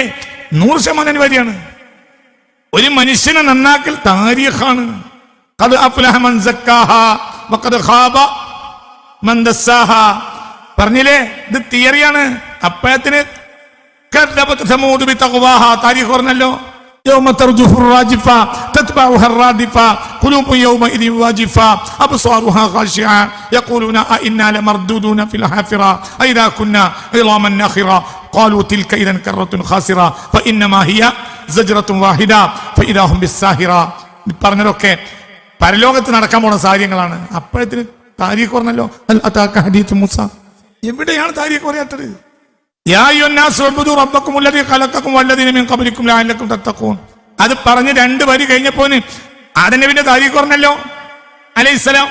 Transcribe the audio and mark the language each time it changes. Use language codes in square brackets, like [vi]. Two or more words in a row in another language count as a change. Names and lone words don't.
[ml] 100% അനിവാര്യമാണ്. ഒരു മനുഷ്യനെ നന്നാക്കൽ താരീഖാണ്. [ar] قد أفلح من زكاها وقد خاب من دساها പറഞ്ഞില്ലേ? [ml] ഇത് തിയറിയാണ്. അപ്പഴത്തിന് താരീഖ് പറഞ്ഞല്ലോ. [ar] يوم ترجف الراجفة تتبعها الرادفة قلوب يومئذ واجفة أبصارها خاشعة يقولون أئنا لمردودون في الحافرة أئذا كنا عظاما نخرة قالوا تلك إذا كرة خاسرة فإنما هي زجرة واحدة فإذا هم بالساهرة. [ml] പറഞ്ഞതൊക്കെ പരലോകത്ത് നടക്കാൻ പോണ കാര്യങ്ങളാണ്. അപ്പോഴത്തിന് താരീഖ് പറഞ്ഞല്ലോ, [ar] هل أتاك حديث موسى. [ml] എവിടെയാണ് താരീഖ് പറയാത്തത്? [ar] يا أيها الناس اعبدوا ربكم الذي خلقكم والذين من قبلكم لعلكم تتقون. [ml] അത് പറഞ്ഞ് 2 വരി കഴിഞ്ഞപ്പോൾ ആദം നബിയുടെ താരീഖ് പറഞ്ഞല്ലോ അലൈഹിസ്സലാം.